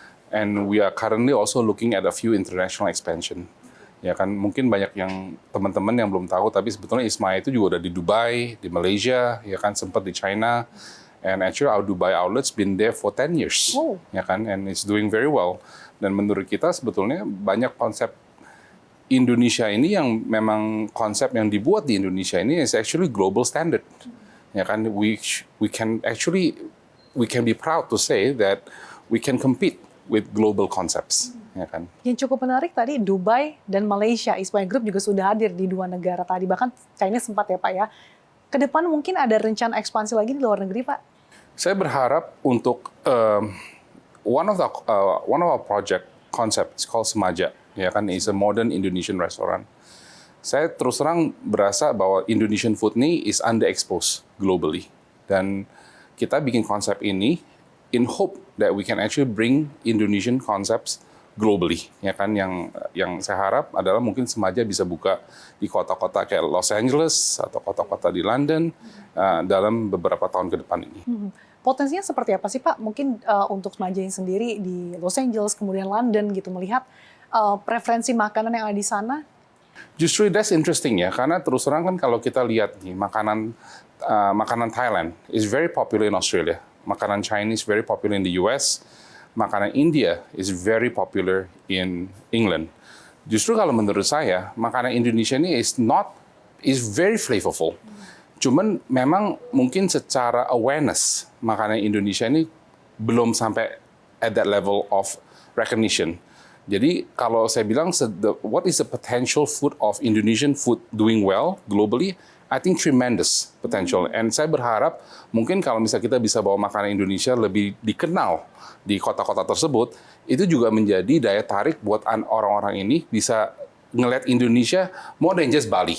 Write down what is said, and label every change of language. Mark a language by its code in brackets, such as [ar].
[en] And we are currently also looking at a few international expansion. [id] Ya kan, mungkin banyak yang teman-teman yang belum tahu, tapi sebetulnya Ismaya itu juga udah di Dubai, di Malaysia, ya kan, sempat di China. [en] And actually our Dubai outlets been there for 10 years, [id] ya kan, [en] and it's doing very well. [id] Dan menurut kita sebetulnya banyak konsep Indonesia ini yang memang konsep yang dibuat di Indonesia ini [en] is actually global standard. Ya kan, we can be proud to say that we can compete with global concepts. [id] Ya kan. Yang cukup menarik tadi Dubai dan Malaysia, Ismaya Group juga sudah hadir di 2 negara tadi, bahkan China sempat ya Pak ya. Ke depan mungkin ada rencana ekspansi lagi di luar negeri Pak? Saya berharap untuk [en] one of our project concept is called Semaja, ya kan, is a modern Indonesian restaurant. [id] Saya terus terang berasa bahwa Indonesian food ini [en] is underexposed globally, [id] dan kita bikin konsep ini [en] in hope that we can actually bring Indonesian concepts globally, [id] ya kan, yang saya harap adalah mungkin Semaja bisa buka di kota-kota kayak Los Angeles atau kota-kota di London dalam beberapa tahun ke depan ini. Potensinya seperti apa sih Pak? Mungkin untuk Semaja sendiri di Los Angeles, kemudian London gitu, melihat preferensi makanan yang ada di sana? Justru that's interesting ya, karena terus terang kan kalau kita lihat nih, makanan Thailand [en] is very popular in Australia, [id] makanan Chinese [en] very popular in the US, [id] makanan India [en] is very popular in England. [id] Justru kalau menurut saya, makanan Indonesia ini [en] is very flavorful. [id] Cuman memang mungkin secara awareness, makanan Indonesia ini belum sampai [en] at that level of recognition. [id] Jadi kalau saya bilang, [en] what is the potential food of Indonesian food doing well globally? I think tremendous potential. [id] And saya berharap mungkin kalau misalnya kita bisa bawa makanan Indonesia lebih dikenal di kota-kota tersebut, itu juga menjadi daya tarik buat orang-orang ini bisa ngelihat Indonesia [en] more than just Bali.